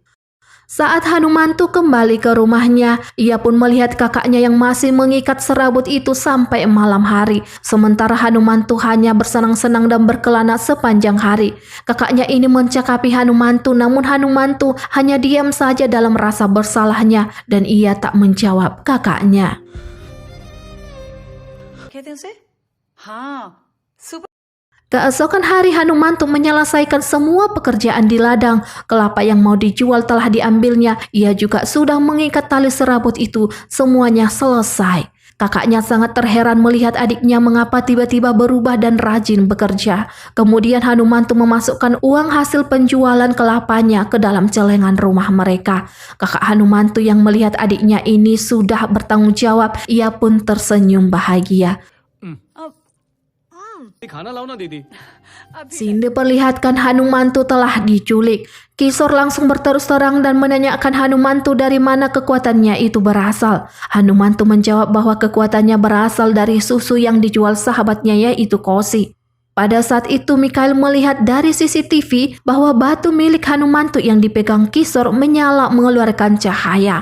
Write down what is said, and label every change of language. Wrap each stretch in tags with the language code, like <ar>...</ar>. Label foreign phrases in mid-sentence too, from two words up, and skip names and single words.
<id>Saat Hanumantu kembali ke rumahnya, ia pun melihat kakaknya yang masih mengikat serabut itu sampai malam hari. Sementara Hanumantu hanya bersenang-senang dan berkelana sepanjang hari. Kakaknya ini mencakapi Hanumantu, namun Hanumantu hanya diam saja dalam rasa bersalahnya dan ia tak menjawab kakaknya.</id> <hi>कहते हैं उसे हाँ सुपर</hi> <id>Keesokan hari Hanumantu menyelesaikan semua pekerjaan di ladang. Kelapa yang mau dijual telah diambilnya. Ia juga sudah mengikat tali serabut itu. Semuanya selesai. Kakaknya sangat terheran melihat adiknya mengapa tiba-tiba berubah dan rajin bekerja. Kemudian Hanumantu memasukkan uang hasil penjualan kelapanya ke dalam celengan rumah mereka. Kakak Hanumantu yang melihat adiknya ini sudah bertanggung jawab, ia pun tersenyum bahagia.</id> <hi>खाना लाओ ना दीदी।</hi> <id>Scene diperlihatkan Hanumantu telah diculik. Kisor langsung berterus terang dan menanyakan Hanumantu dari mana kekuatannya itu berasal. Hanumantu menjawab bahwa kekuatannya berasal dari susu yang dijual sahabatnya yaitu Kosi. Pada saat itu Mikhail melihat dari CCTV bahwa batu milik Hanumantu yang dipegang Kisor menyala mengeluarkan cahaya.</id>